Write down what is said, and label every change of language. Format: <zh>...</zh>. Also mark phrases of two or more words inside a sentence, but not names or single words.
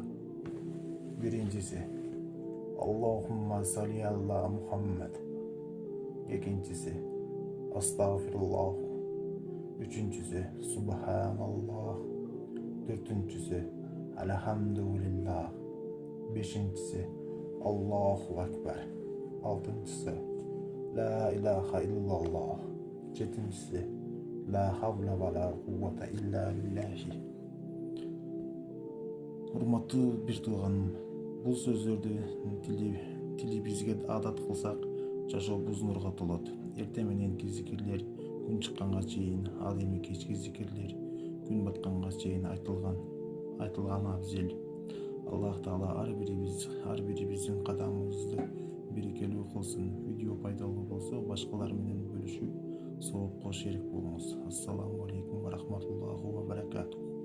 <ar>Биринчиси اللهم صل على محمد.</ar> <ky>Экинчиси Астагфируллах. Үчүнчүсү Субханаллах. Төртүнчүсү Алхамдулиллах.</ky> <ar>Бешинчиси الله أكبر. Алтынчысы لا إله إلا الله. Жетинчisi لا حول ولا قوة إلا بالله.</ar> <ky>Урматтуу бир тууганым, бул сөздөрдү тили бизге адат кылсак, жашообуз нурга толот. Эрте мененки зикирлер күн чыкканга чейин, ал эми кечки зикирлер күн батканга чейин айтылган абзел. Аллах Таала ар бирибиздин кадамыбызды берекелүү кылсын. Видео пайдалуу болсо башкалар менен бөлүшүп, соопко шерик болуңуз.</ky> <ar>السلام عليكم ورحمة الله وبركاته.</ar>